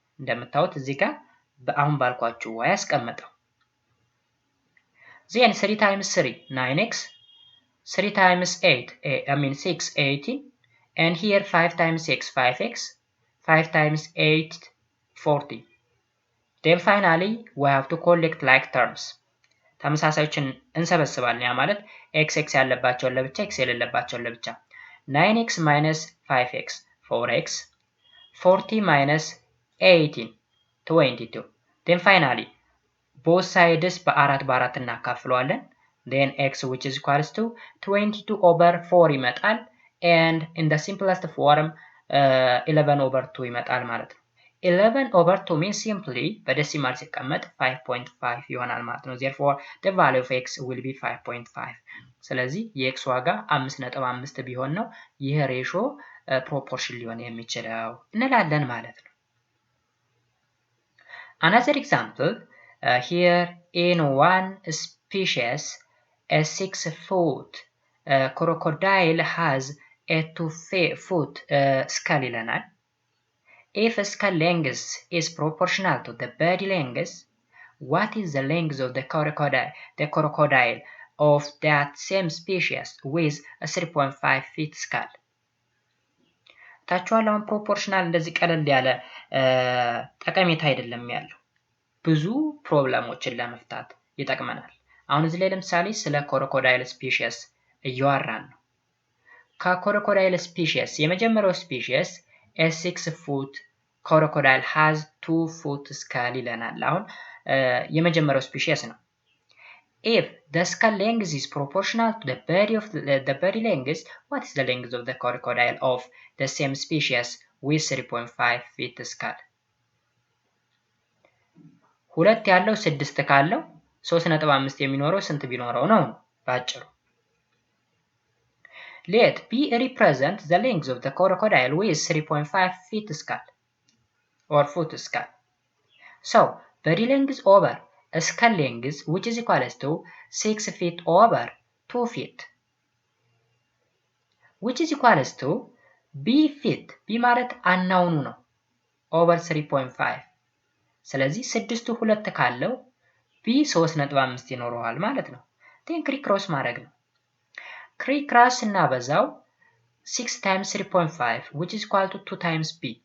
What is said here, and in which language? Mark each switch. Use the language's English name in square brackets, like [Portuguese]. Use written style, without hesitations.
[Amharic] እንደምታዩት እዚህ ጋር በአሁን ባልኳችሁ [English] way [Amharic] አስቀምጠው። [English] Then 3 times 3 9x 3 times 8 6 18 and here 5 times 6 5x 5 times 8 40. Then finally we have to collect like terms. [Amharic] ተመሳሳዮችን እንሰበስባለን ያ ማለት x ያለባቸውን ለብቻ x የሌለባቸውን ለብቻ [English] 9x minus 5x 4x 40 minus 18 22. Then finally both sides [Amharic] በ4 እናካፍለዋለን [English] then x which is equals to 22/4 [Amharic] ይመጣል [English] and in the simplest form 11/2 [Amharic] ይመጣል ማለት ነው። [English] 11 over 2 means simply [Amharic] በደሲማል ሲቀመጥ 5.5 ይሆናል ማለት ነው። [English] therefore the value of x will be 5.5 [Amharic] ስለዚህ የx ዋጋ 5.5 ቢሆን ነው ይሄ ሬሾ ፕሮፖርሽን ሊሆን የሚችለው እንላለን ማለት ነው። [English] Another example here in one species a 6-foot crocodile has a 2-foot skull [Amharic] ይለናል። [English] If skull length is proportional to the body length, what is the length of the crocodile of that same species with a 3.5 feet skull? [Amharic] ታችኋለውን ፕሮፖርሽናል እንደዚህ ቀለል ያለ ጠቀሜታ አይደለም ያለው ብዙ ፕሮብለሞችን ለመፍታት ይጠቅመናል። አሁን እዚህ ላይ ለምሳሌ ስለ ክሮኮዳይል ስፒሺስ እያወራን ነው። ከክሮኮዳይል ስፒሺስ የመጀመሪያው ስፒሺስ [English] a 6-foot crocodile has 2-foot skull [Amharic] ይለናል። አሁን የመጀመሪያው ስፒሺስ ነው። [English] If the skull length is proportional to the body length, what is the length of the crocodile of the same species with 3.5 feet skull? [Amharic] ሁለት ያለው 6 ካለው 3.5 የሚኖረው ስንት ቢኖረው ነው ባጭሩ? [English] Let B represent the length of the crocodile with 3.5 feet skull or foot skull. So, body length over skull length which is equals to 6 feet over 2 feet which is equals to B feet B [Amharic] ማለት አናውኑ ነው [English] over 3.5 [Amharic] ስለዚህ 6ቱ 2 ካለው B 3.5 ይኖረዋል ማለት ነው። [English] then [Amharic] ክሪክሮስ ማድረግ ነው። ክሪክሮስ እናበዛው [English] 6 times 3.5 which is equal to 2 times B